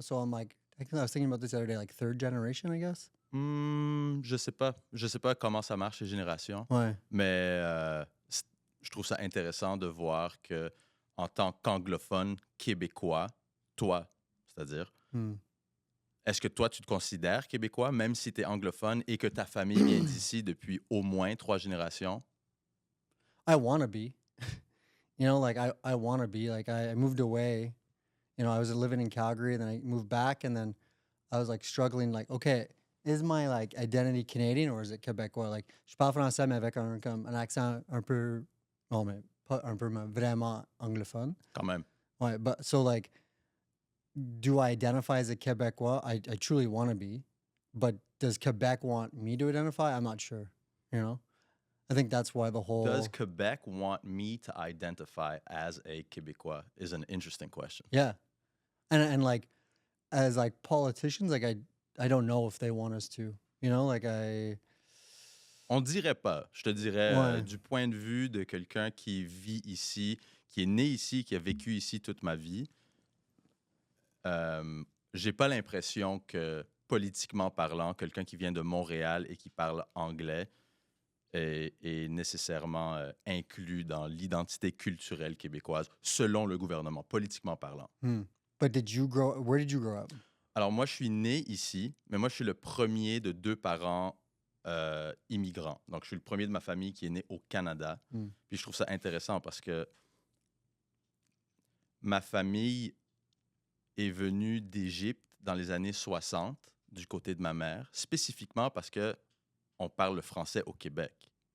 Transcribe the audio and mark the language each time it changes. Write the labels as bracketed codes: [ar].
[en] So I'm like, I was thinking about this the other day, like third generation, I guess? [fr] Je sais pas. Je sais pas comment ça marche, les générations. Ouais. Mais je trouve ça intéressant de voir que en tant qu'anglophone québécois, toi, c'est-à-dire, est-ce que toi, tu te considères québécois, même si tu es anglophone et que ta famille vient d'ici depuis au moins 3 générations? [en] I want to be. You know, like, I want to be. Like, I moved away. You know, I was living in Calgary, and then I moved back, and then I was, like, struggling, like, okay, is my, like, identity Canadian or is it Québécois? [fr] Like, je parle français, mais avec un accent un peu... Non, mais pas un peu, mais vraiment anglophone. Quand même. [en] Ouais, but, so, like, do I identify as a Québécois? I truly want to be. But does Quebec want me to identify? I'm not sure, you know? I think that's why the whole... Does Quebec want me to identify as a Québécois is an interesting question. Yeah. And like, as like politicians, like I don't know if they want us to, you know, like [fr] On dirait pas. Je te dirais, Ouais. du point de vue de quelqu'un qui vit ici, qui est né ici, qui a vécu ici toute ma vie, j'ai pas l'impression que, politiquement parlant, quelqu'un qui vient de Montréal et qui parle anglais est nécessairement inclus dans l'identité culturelle québécoise, selon le gouvernement, politiquement parlant. [en] But where did you grow up? [fr] Alors, moi, je suis né ici, mais moi, je suis le premier de 2 parents immigrants. Donc, je suis le premier de ma famille qui est né au Canada. Puis, je trouve ça intéressant parce que ma famille est venue d'Égypte dans les années 60, du côté de ma mère, spécifiquement parce que on parle le français au Québec.